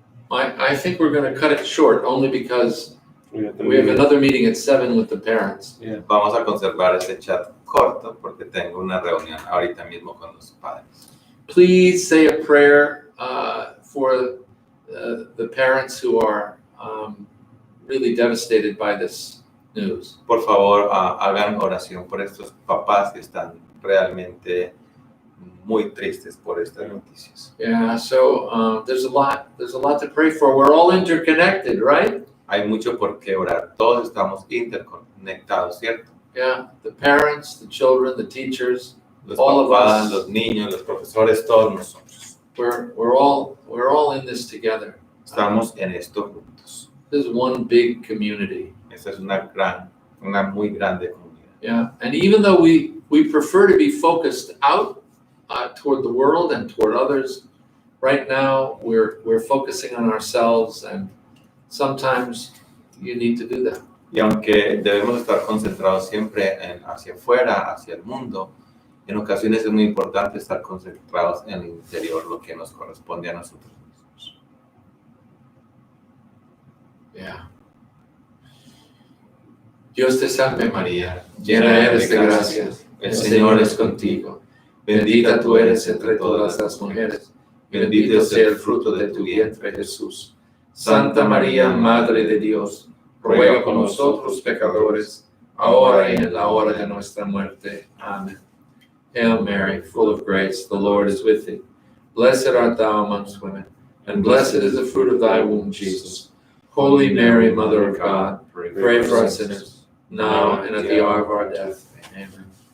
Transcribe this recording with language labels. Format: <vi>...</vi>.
<en>I think we're going to cut it short only because we have another meeting at 7 with the parents. Yeah.</en> <es>Vamos a conservar ese chat corto porque tengo una reunión ahorita mismo con los padres.</es> <en>Please say a prayer for the parents who are really devastated by this news.</en> <es>Por favor, hagan oración por estos papás que están realmente muy tristes por estas noticias.</es> <en>Yeah, so there's a lot to pray for. We're all interconnected, right?</en> <es>Hay mucho por qué orar. Todos estamos interconectados, ¿cierto?</es> <en>Yeah, the parents, the children, the teachers,</en> <es>Los</es> <en>all of</en> <es>papás,</es> <en>us.</en> <es>los niños, los profesores, todos nosotros.</es> <en>We're all in this together.</en> <es>Estamos en esto juntos.</es> <en>This is one big community.</en> <es>Esta es una muy grande comunidad.</es> <en>Yeah, and even though we prefer to be focused out toward the world and toward others, right now we're focusing on ourselves, and sometimes you need to do that.</en> <es>Y aunque debemos estar concentrados siempre hacia afuera, hacia el mundo, en ocasiones es muy importante estar concentrados en el interior, lo que nos corresponde a nosotros mismos.</es> <en>Yeah.</en> <es>Dios te salve María, llena eres de gracia, el Señor es contigo. Bendita tú eres entre todas las mujeres, bendito sea el fruto de tu vientre Jesús. Santa María, Madre de Dios, ruega por nosotros pecadores, ahora y en la hora de nuestra muerte. Amén.</es> <en>Hail Mary, full of grace, the Lord is with thee. Blessed art thou amongst women, and blessed is the fruit of thy womb, Jesus. Holy Mary, Mother of God, pray for us sinners, now and at the hour of our death. Amen.</en>